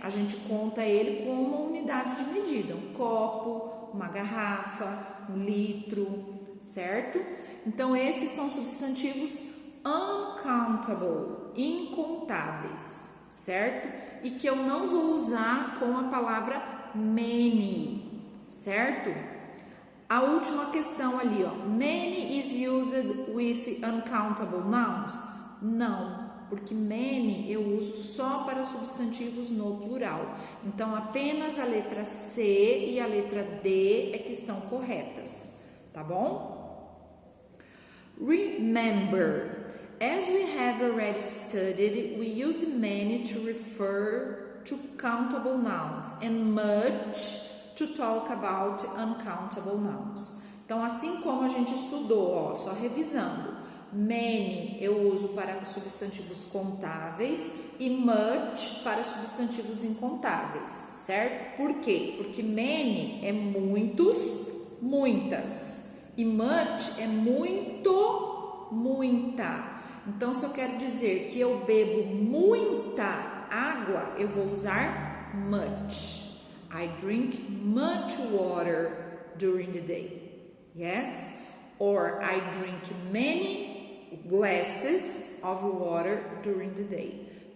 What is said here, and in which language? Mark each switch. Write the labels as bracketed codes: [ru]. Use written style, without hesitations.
[pt] A gente conta ele com uma unidade de medida, 1 copo, uma garrafa, 1 litro, certo? Então, esses são substantivos uncountable, incontáveis, certo? E que eu não vou usar com a palavra many, certo? A última questão ali, ó. [en] Many is used with uncountable nouns? [pt] Não, porque many eu uso só para substantivos no plural. Então, apenas a letra C e a letra D é que estão corretas, tá bom? [en] Remember. As we have already studied, we use many to refer to countable nouns and much to talk about uncountable nouns. [pt] Então, assim como a gente estudou, ó, só revisando, many eu uso para substantivos contáveis e much para substantivos incontáveis, certo? Por quê? Porque many é muitos, muitas, e much é muito, muita. Então, se eu quero dizer que eu bebo muita água, eu vou usar much. [en] I drink much water during the day. Yes? Or I drink many glasses of water during the day.